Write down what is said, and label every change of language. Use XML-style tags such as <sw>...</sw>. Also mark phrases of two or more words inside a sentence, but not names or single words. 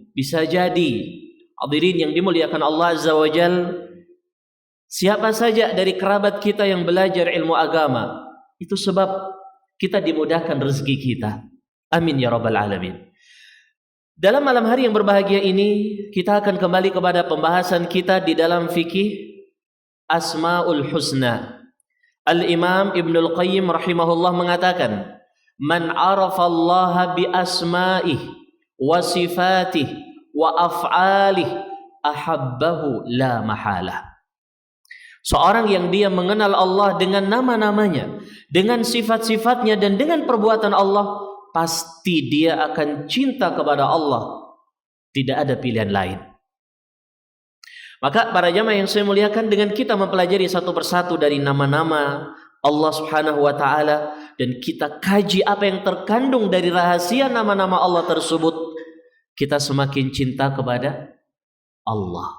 <id>Bisa jadi, hadirin yang dimuliakan Allah</id> <ar>عز وجل,</ar> <id>siapa saja dari kerabat kita yang belajar ilmu agama, itu sebab kita dimudahkan rezeki kita.</id> <ar>آمين يا رب العالمين.</ar> <id>Dalam malam hari yang berbahagia ini, kita akan kembali kepada pembahasan kita di dalam fikih</id> <ar>أسماء الحسنى.</ar> <id>Al-Imam Ibnul Qayyim rahimahullah mengatakan,</id> <ar>من عرف الله بأسمائه وصفاته وأفعاله أحبه لا محالة.</ar> <id>Seorang yang dia mengenal Allah dengan nama-namanya, dengan sifat-sifatnya dan dengan perbuatan Allah, pasti dia akan cinta kepada Allah. Tidak ada pilihan lain. Maka para jamaah yang saya muliakan, dengan kita mempelajari satu persatu dari nama-nama Allah</id> <ar>سبحانه وتعالى</ar> <id>dan kita kaji apa yang terkandung dari rahasia nama-nama Allah tersebut, kita semakin cinta kepada Allah.</id>